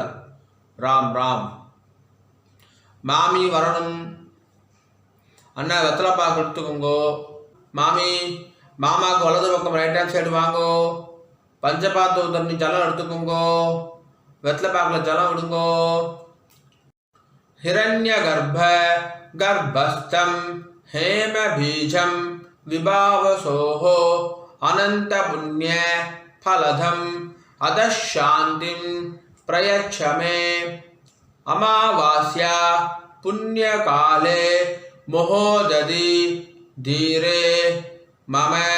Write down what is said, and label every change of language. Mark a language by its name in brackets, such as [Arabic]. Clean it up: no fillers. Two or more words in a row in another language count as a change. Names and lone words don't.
[Tamil] ராம் ராம். மாமி வரணும் அண்ணா. வெத்தலை பாக்கு எடுத்துக்கோங்கோ. மாமி மாமாவுக்கு வலது பக்கம் [English] right hand side [Tamil] வாங்கோ. பஞ்சபாத்து தண்ணி ஜலம் எடுத்துக்கோங்கோ. வெத்தலை பாக்கில் ஜலம் விடுங்கோ. [Sanskrit] हिरण्य गर्भ गर्भस्थम् हेम बीजम विभावसोहो अनंत पुण्य फलधम अदशांतिम प्रयच्छ मे. अमावास्या पुण्य काले महोदधि धीरे मम